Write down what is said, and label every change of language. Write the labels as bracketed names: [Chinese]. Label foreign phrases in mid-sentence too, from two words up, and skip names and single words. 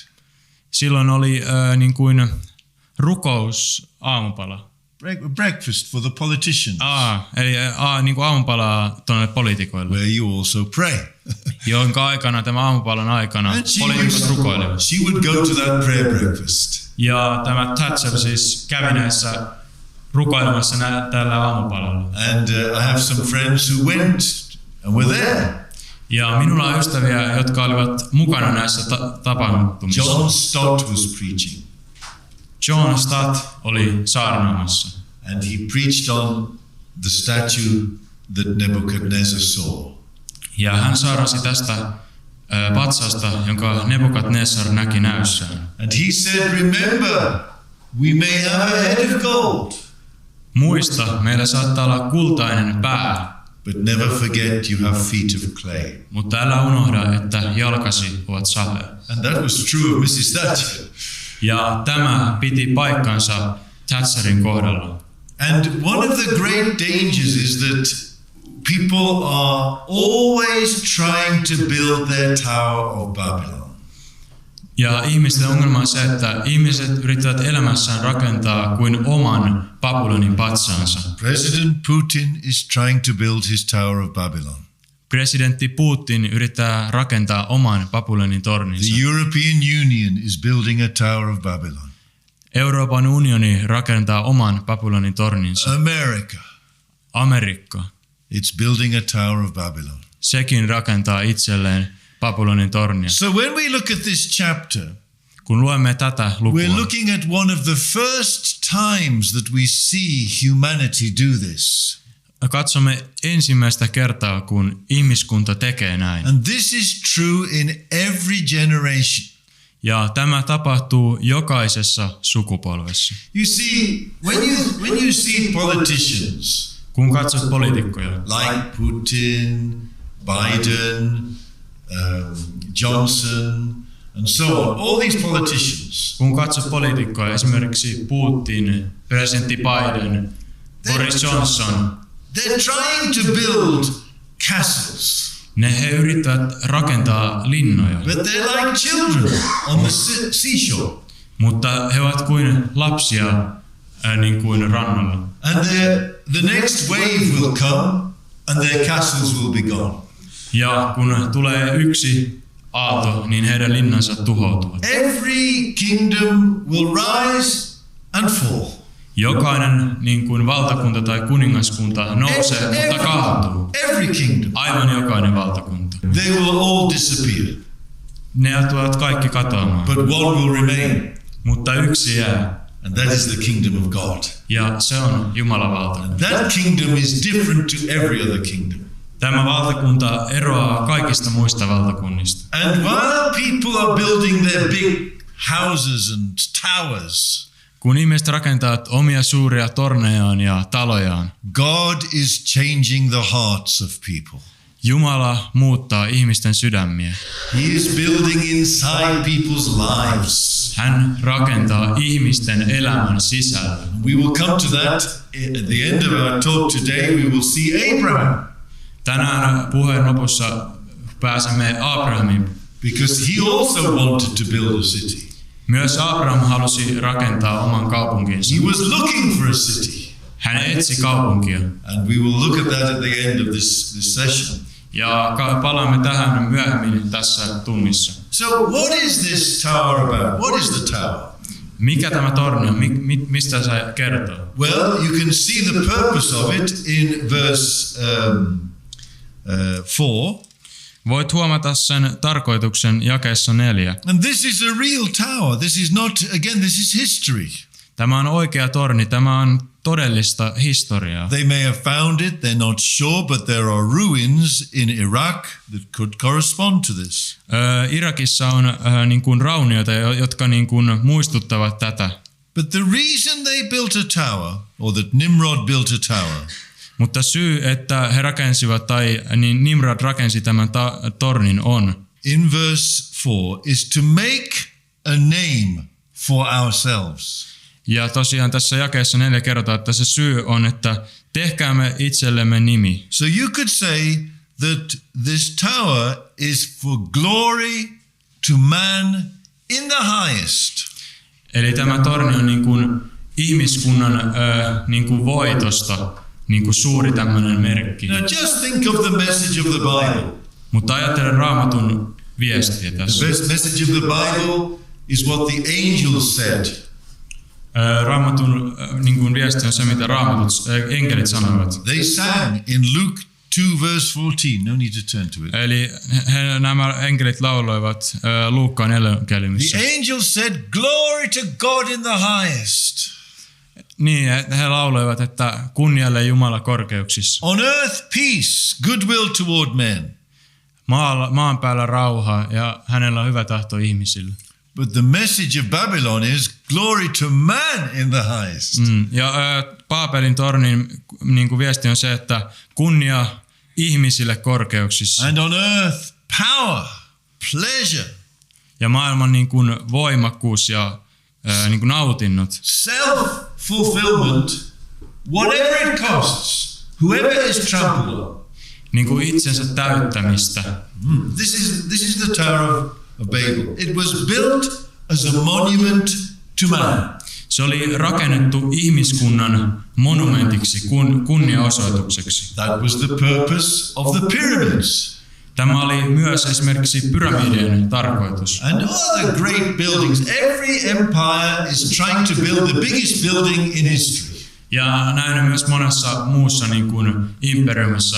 [Finnish] Silloin oli niin kuin rukous aamupala. [English] Breakfast for the politicians. [Finnish] Eli niin kuin aamupalaa tuonne poliitikoille. [English] Where you also pray. [Finnish] Jonka aikana tämän aamupalan aikana poliitikot rukoilevat. [English] She would go to that prayer breakfast. [Finnish] Ja tämä Thatcher siis kävi näissä rukoilemassa tällä aamupalalla. [English] And I have some friends who went and were there. [Finnish] Ja minulla on ystäviä, jotka olivat mukana näissä tapaamissa. [English] John Stott was preaching. [Finnish] John Stott oli saarnaamassa. [English] And he preached on the statue that Nebuchadnezzar saw. [Finnish] Ja hän saarnasi tästä patsasta, jonka Nebukadnessar näki näyssään. [English] And he said, remember, we may have a head of gold. [Finnish] Muista, meillä saattaa olla kultainen pää. [English] But never forget you have feet of clay. [Finnish] Mutta älä unohda, että jalkasi ovat savea. [English] And that was true of Mrs. Thatcher. [Finnish] Ja tämä piti paikkansa Thatcherin kohdalla. [English] And one of the great dangers is that people are always trying to build their Tower of Babylon. [Finnish] Ja ihmisten ongelma on se, että ihmiset yrittävät elämässään rakentaa kuin oman Babylonin patsaansa. [English] President Putin is trying to build his Tower of Babylon. [Finnish] presidentti Putin yrittää rakentaa oman Babylonin torninsa. [English] The European Union is building a Tower of Babylon. [Finnish] Euroopan unioni rakentaa oman Babylonin torninsa. Amerikka. [English] It's building a Tower of Babylon. [Finnish] Sekin rakentaa itselleen Babylonin tornia. [English] So when we look at this chapter, [Finnish] kun luemme tätä lukua, [English] we're looking at one of the first times that we see humanity do this. [Finnish] Katsomme ensimmäistä kertaa, kun ihmiskunta tekee näin. [English] And this is true in every generation. [Finnish] Ja tämä tapahtuu jokaisessa sukupolvessa. [English] You see, when you see politicians, [Finnish] kun katsot poliitikkoja, [English] like Putin, Biden, Johnson, and so on, all these politicians, [Finnish] kun katsot poliitikkoja, esimerkiksi Putin, presidentti Biden, Boris Johnson, [English] they're trying to build castles. [Finnish] He yrittävät rakentaa linnoja. [English] But they're like children on the seashore. [Finnish] Mutta he ovat kuin lapsia niin kuin rannalla. [English] And the next wave will come and their castles will be gone. [Finnish] Ja kun tulee yksi aalto, niin heidän linnansa tuhoutuvat. [English] Every kingdom will rise and fall. [Finnish] Jokainen niin kuin valtakunta tai kuningaskunta nousee, mutta kaatuu. [English] Every kingdom. [Finnish] Aivan jokainen valtakunta. [English] They will all disappear. [Finnish] Ne tulevat kaikki katoamaan. [English] But one will remain. [Finnish] Mutta yksi jää. [English] And that is the kingdom of God. [Finnish] Ja se on Jumalan valtakunta. [English] That kingdom is different to every other kingdom. [Finnish] Tämä valtakunta eroaa kaikista muista valtakunnista. [English] And while people are building their big houses and towers, [Finnish] kun ihmiset rakentavat omia suuria tornejaan ja talojaan, [English] God is changing the hearts of people. [Finnish] Jumala muuttaa ihmisten sydämiä. [English] He is building inside people's lives. [Finnish] Hän rakentaa ihmisten elämän sisällä. [English] We will come to that at the end of our talk today. We will see Abraham. [Finnish] Tänään puheen lopussa pääsemme Abrahamiin. [English] Because he also wanted to build a city. [Finnish] Myös Abraham halusi rakentaa oman kaupunkinsa. [English] He was looking for a city. [Finnish] Hän etsi kaupunkia. [English] And we will look at that at the end of this session. [Finnish] Ja palaamme tähän myöhemmin tässä tunnissa. [English] So what is this tower about? What is the tower? [Finnish] Mikä tämä torni on? Mistä se kertoo? [English] Well, you can see the purpose of it in verse 4. [Finnish] Voit huomata sen tarkoituksen jakeessa 4. [English] And this is a real tower. This is not, again, this is history. [Finnish] Tämä on oikea torni. Tämä on todellista historiaa. [English] They may have found it, they're not sure, but there are ruins in Iraq that could correspond to this. [Finnish] Irakissa on niin kuin raunioita, jotka niin kuin muistuttavat tätä. [English] But the reason they built a tower, or that Nimrod built a tower, [Finnish] mutta syy, että he rakensivat tai niin Nimrod rakensi tämän tornin on [English] in verse 4 is to make a name for ourselves. [Finnish] Ja tosiaan tässä jakeessa 4 kerrotaan, että se syy on, että tehkäämme itsellemme nimi. [English] So you could say that this tower is for glory to man in the highest. [Finnish] Eli tämä torni on niin kuin ihmiskunnan niin kuin voitosta niin kuin suuri tämmöinen merkki. [English] Now just think of the message of the Bible. [Finnish] Mutta ajattelen Raamatun viestiä tässä. [English] The message of the Bible is what the angels said. [Finnish] Raamatun niin kuin viesti on se, mitä enkelit sanoivat. [English] They sang in Luke 2 verse 14. No need to turn to it. [Finnish] Eli nämä enkelit lauloivat Luukkaan evankeliumissa. [English] The angels said, "Glory to God in the highest." [Finnish] Niin, he lauloivat, että kunnialle Jumala korkeuksissa. [English] On earth peace, goodwill toward men. [Finnish] Maan päällä rauha ja hänellä on hyvä tahto ihmisille. [English] But the message of Babylon is glory to man in the highest. [Finnish] Ja Baabelin tornin niin kuin viesti on se, että kunnia ihmisille korkeuksissa. [English] And on earth power, pleasure. [Finnish] Ja maailman niin kuin voimakkuus ja niin kuin nautinnot. [English] Self-fulfillment, whatever it costs, whoever is trampled on. [Finnish] Niin kuin itsensä täyttämistä. [English] This is the Tower of Babel. It was built as a monument to man. [Finnish] Se oli rakennettu ihmiskunnan monumentiksi, kunniaosoitukseksi. [English] That was the purpose of the pyramids. [Finnish] Tämä oli myös esimerkiksi pyramidien tarkoitus. [English] And other great buildings. Every empire is trying to build the biggest building in history. [Finnish] Ja näin myös monessa muussa niin kuin imperiumissa.